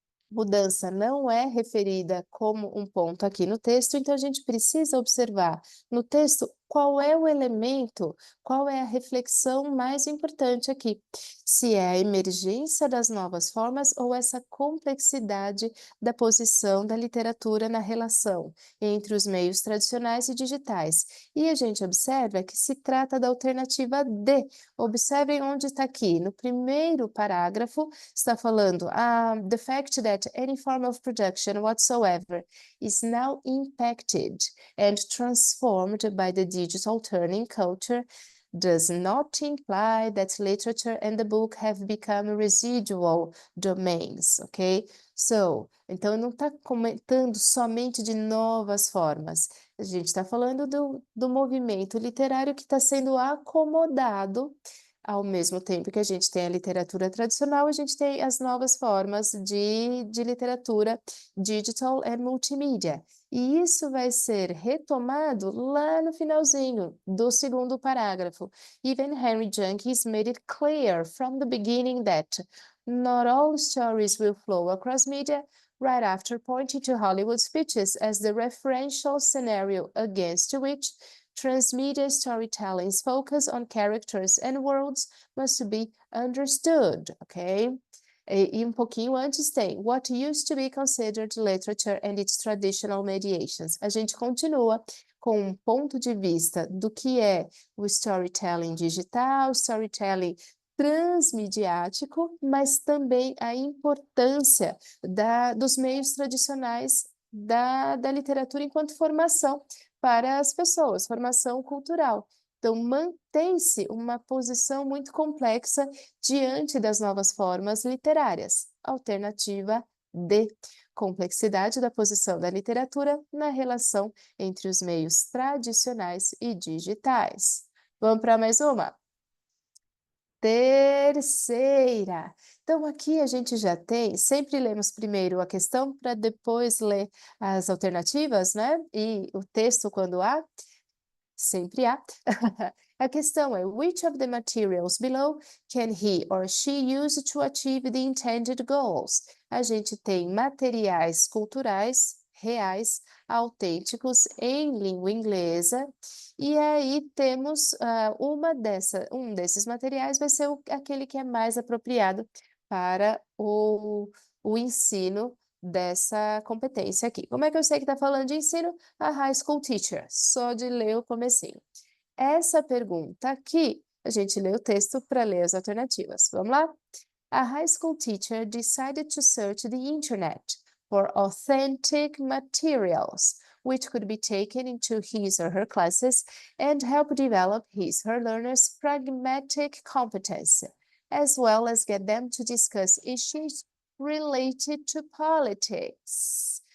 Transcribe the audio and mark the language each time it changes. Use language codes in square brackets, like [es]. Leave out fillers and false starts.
[pt] Mudança não é referida como um ponto aqui no texto, então a gente precisa observar no texto qual é o elemento, qual é a reflexão mais importante aqui. Se é a emergência das novas formas ou essa complexidade da posição da literatura na relação entre os meios tradicionais e digitais. E a gente observa que se trata da alternativa D. Observem onde está aqui. No primeiro parágrafo, está falando [en] the fact that any form of production whatsoever is now impacted and transformed by the digital turning culture does not imply that literature and the book have become residual domains, ok? [pt] So, então não está comentando somente de novas formas. A gente está falando do movimento literário que está sendo acomodado. Ao mesmo tempo que a gente tem a literatura tradicional, a gente tem as novas formas de literatura digital e multimídia. E isso vai ser retomado lá no finalzinho do segundo parágrafo. [en] Even Henry Jenkins made it clear from the beginning that not all stories will flow across media, right after pointing to Hollywood speeches as the referential scenario against which transmedia storytelling's focus on characters and worlds must be understood, ok? [pt] E um pouquinho antes tem [en] What used to be considered literature and its traditional mediations. [pt] A gente continua com um ponto de vista do que é o storytelling digital, storytelling transmediático, mas também a importância dos meios tradicionais da literatura enquanto formação para as pessoas, formação cultural. Então, mantém-se uma posição muito complexa diante das novas formas literárias. Alternativa D. Complexidade da posição da literatura na relação entre os meios tradicionais e digitais. Vamos para mais uma? terceira. Então, aqui a gente já tem, sempre lemos primeiro a questão para depois ler as alternativas, né? E o texto, quando há, sempre há. A questão é, [en] which of the materials below can he or she use to achieve the intended goals? [pt] A gente tem materiais culturais, reais, autênticos, em língua inglesa, e aí temos um desses materiais vai ser aquele que é mais apropriado para o ensino dessa competência aqui. Como é que eu sei que está falando de ensino? [en] A high school teacher, [pt] só de ler o comecinho. Essa pergunta aqui, a gente lê o texto para ler as alternativas. Vamos lá? [en] A high school teacher decided to search the internet for authentic materials, which could be taken into his or her classes and help develop his or her learners' pragmatic competence, as well as get them to discuss issues related to politics.